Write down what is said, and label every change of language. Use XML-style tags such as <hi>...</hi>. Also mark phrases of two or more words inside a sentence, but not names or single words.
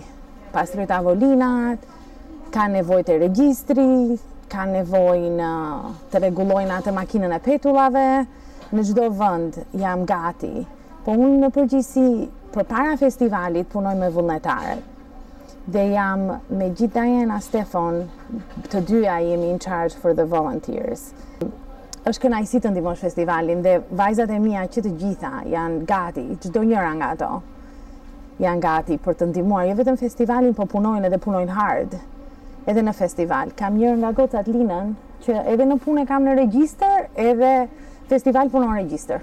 <sq>Pastroj tavolinat, ka nevojë të regjistri, ka nevojë të rregullojnë atë makinën e petullave, në çdo vend jam gati. Po unë në përgjithësi përpara festivalit punoj me vullnetarët. Dhe jam me gjithë Diana Stefan, të dyja jemi</sq> <en>in charge for the volunteers.</en> <sq>Është kënaqësi të ndihmosh festivalin dhe vajzat e mia që të gjitha janë gati, çdo njëra nga ato janë gati për të ndihmuar jo vetëm festivalin, po punojnë edhe punojnë hard. Edhe në festival. Kam njërë nga gocat Linën, që edhe në punë kam në regjistër, edhe festival punon regjistër.</sq>